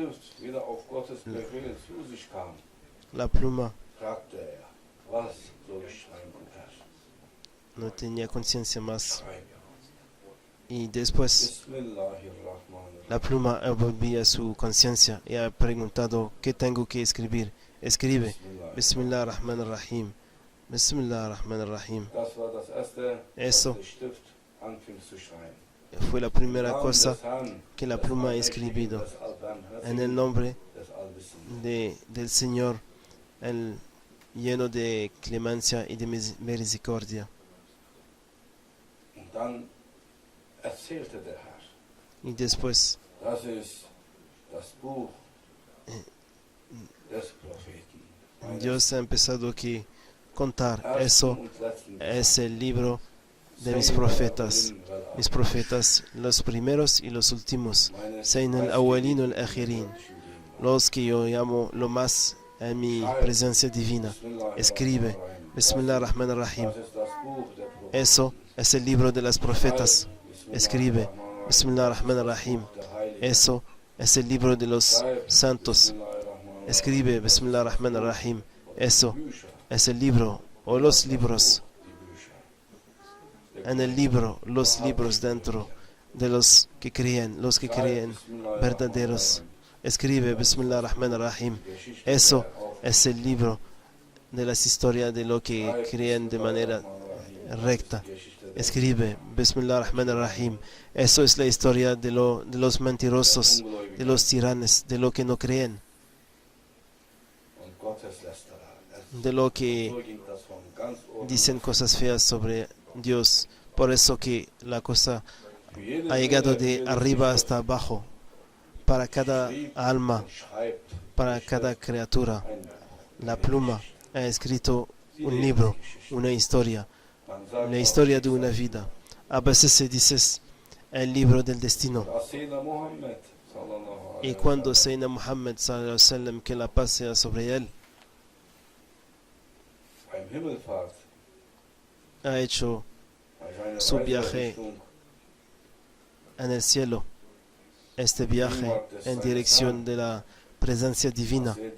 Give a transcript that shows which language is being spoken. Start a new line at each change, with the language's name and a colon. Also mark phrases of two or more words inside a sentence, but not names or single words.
Spanish: La pluma no tenía conciencia más. Y después la pluma volvía a su conciencia y ha preguntado, ¿qué tengo que escribir? Escribe,
Arabic: بسم الله الرحمن الرحيم. بسم الله الرحمن الرحيم.
Spanish: Eso fue la primera cosa que la pluma ha escrito. En el nombre del Señor, el lleno de clemencia y de misericordia. Y después Dios ha empezado aquí a contar. Eso es el libro de mis profetas, los primeros y los últimos,
Arabic: سيد الأولين الآخرين,
Spanish: los que yo llamo lo más en mi presencia divina. Escribe,
Arabic: بسم الله الرحمن الرحيم.
Spanish: Eso es el libro de los profetas. Escribe,
Arabic: بسم الله الرحمن الرحيم.
Spanish: Eso es el libro de los santos. Escribe,
Arabic: بسم الله الرحمن الرحيم.
Spanish: Eso es el libro o los libros. En el libro, los libros dentro de los que creen verdaderos. Escribe,
Arabic: بسم الله الرحمن الرحيم.
Spanish: Eso es el libro de las historias de lo que creen de manera recta. escribe
Arabic: بسم الله الرحمن الرحيم.
Spanish: Eso es la historia de los mentirosos, de los tiranos, de lo que no creen, de lo que dicen cosas feas sobre Dios. Por eso que la cosa ha llegado de arriba hasta abajo, para cada alma, para cada criatura. La pluma ha escrito un libro, una historia, la historia de una vida. A veces se dice el libro del destino. Y cuando Sayyidina Muhammad
Arabic: صلى الله عليه وسلم,
Spanish: que la paz sea sobre él, ha hecho su viaje en el cielo, este viaje en dirección de la presencia divina.